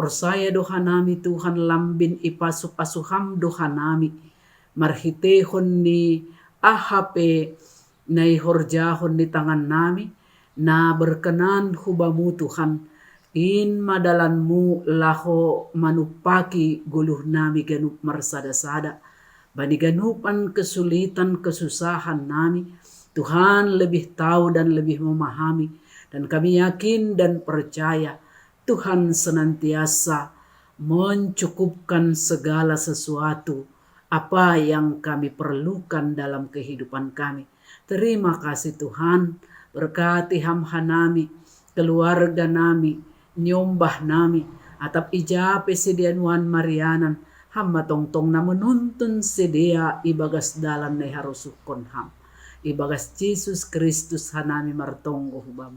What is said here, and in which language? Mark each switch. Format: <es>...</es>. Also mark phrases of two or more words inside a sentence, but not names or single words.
<bts>orsaya do hanami Tuhan lambin ipasu-pasu ham do hanami marhitehon ni ahape na ihorjahon di tangan nami na berkenan hubamu Tuhan in madalanmu laho manupaki guluh nami ganup marsada-sada bani ganupan kesulitan kesusahan nami</bts> <id>Tuhan lebih tahu dan lebih memahami dan kami yakin dan percaya Tuhan senantiasa mencukupkan segala sesuatu apa yang kami perlukan dalam kehidupan kami. Terima kasih</id> <bts>Tuhan, berkati hamhanami, keluarga nami, nyombah nami, atap ijape sedianuan marianan, hamma tongtong na menuntun sedia ibagas dalan na harusukon ham. Ibagas Jesus Kristus hanami martonggo hubamu.</bts>